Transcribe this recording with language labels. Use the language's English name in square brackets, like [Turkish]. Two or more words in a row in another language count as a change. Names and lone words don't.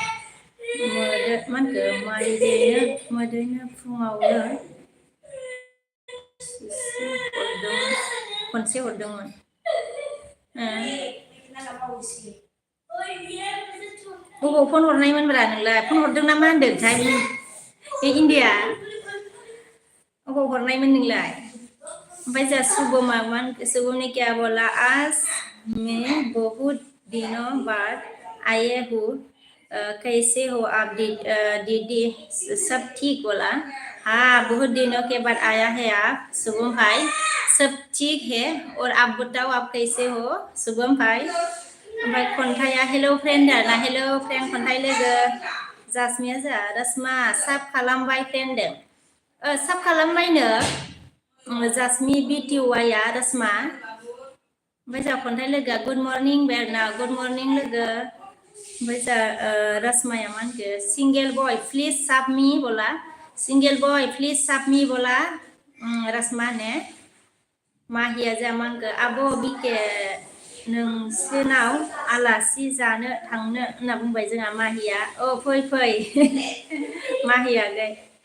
[Bodo] मोदैनो फुङावनो खनसे हरदोंमोन बबाव फन हरनायमोनब्रा नोंलाय फन हरदों ना मा होनदोंथाय बे इण्डिया अबाव हरनायमोन नोंलाय ओमफ्राय जा [Hindi] शुभम ने क्या बोला आज मैं बहुत दिनों बाद आए हूँ कैसे हो आप दीदी सब ठीक बोला हाँ बहुत दिनों के बाद आया है आप शुभम भाई सब ठीक है और आप बताओ आप कैसे हो शुभम भाई [Bodo] ओमफ्राय खन्थाइया [English] hello friend [Bodo] ना [English] hello friend [Bodo] खन्थाइ लोगो जासमिया जा रसमा साब खालामबाय फ्रेंड साब खालामबायनो जासमि बिटिवाया रसमा ओमफ्राय जा खन्थाइ लोगोआ [English] good morning [Bodo] बेरना [English] good morning [Bodo] लोगो ओमफ्राय जा रसमाया मा होनखो [English] single boy please [Bodo] साब मी बोला [English] single boy please [Bodo] साब मी बोला रसमा ने माहिया जा मा होनखो आब' बिके नोंसोरनाव आलासि जानो थांनो होनना बुंबाय जोंहा माहिया फै माहिया गै